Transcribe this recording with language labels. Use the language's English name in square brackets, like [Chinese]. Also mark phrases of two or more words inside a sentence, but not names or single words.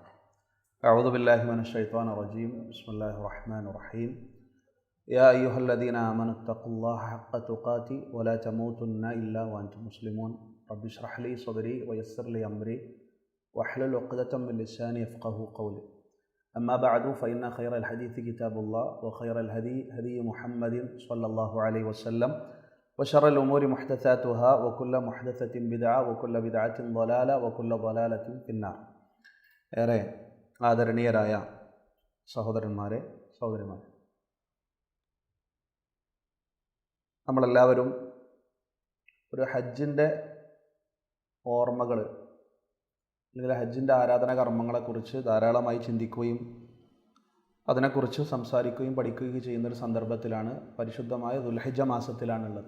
[Arabic] أعوذ بالله من الشيطان الرجيم. بسم الله الرحمن الرحيم. يا أيها الذين آمنوا اتقوا الله حق تقاته ولا تموتن إلا وأنتم مسلمون. رب اشرح لي صدري ويسر لي أمري واحلل عقدة من لساني يفقهوا قولي. أما بعد فإن خير الحديث كتاب الله وخير الهدي هدي محمد صلى الله عليه وسلم وشر الأمور محدثاتها وكل محدثة بدعة وكل بدعة ضلالة وكل ضلالة في النار. [Malayalam] ഏറെ ആദരണീയരായ സഹോദരന്മാരെ സഹോദരിമാരെ, നമ്മളെല്ലാവരും ഒരു ഹജ്ജിൻ്റെ ഓർമ്മകൾ അല്ലെങ്കിൽ ഹജ്ജിൻ്റെ ആരാധന കർമ്മങ്ങളെക്കുറിച്ച് ധാരാളമായി ചിന്തിക്കുകയും അതിനെക്കുറിച്ച് സംസാരിക്കുകയും പഠിക്കുകയും ചെയ്യുന്നൊരു സന്ദർഭത്തിലാണ്, പരിശുദ്ധമായ ദുൽഹിജ്ജ മാസത്തിലാണുള്ളത്.